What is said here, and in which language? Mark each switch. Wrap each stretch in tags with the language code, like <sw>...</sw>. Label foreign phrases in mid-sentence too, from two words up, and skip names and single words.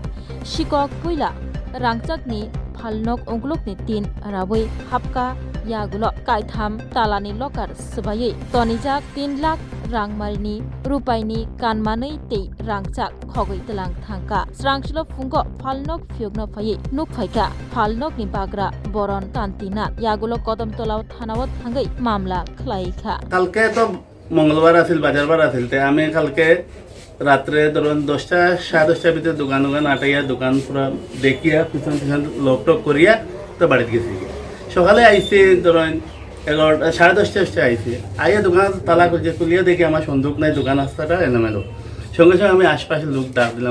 <trp>Sikok puila rangchakni phalnog onglokni 3 rabui hapka yagulo kaitham talani lokar sbayei tonijak 3 lakh rangmarini rupaini kanmanei tei rangchak khogoi telang thangka srangshilo fungo phalnog phiogno phai nukphaika phalnog ni bagra boron tantina yagulo Kodamtolao thanao thangai মামলা khlaika</trp> <bn>কালকে তো মঙ্গলবার আছিল বাজারবার আছিল তে আমি কালকে রাত্রে ধরুন 10টা 10:30টার ভিতরে দোকান আটাইয়া দোকান পুরো দেখিয়া পিছন লক টক করিয়া তো বাড়িতে গেছি সকালে আইছি ধরুন 11টা 10:30টা আইছি আইয়া দোকান তালা খুলিয়া দেখি আমার সন্দুক নাই দোকান রাস্তাটা এলোমেলো সঙ্গে সঙ্গে আমি আশপাশের লোক ডাক দিলাম</bn>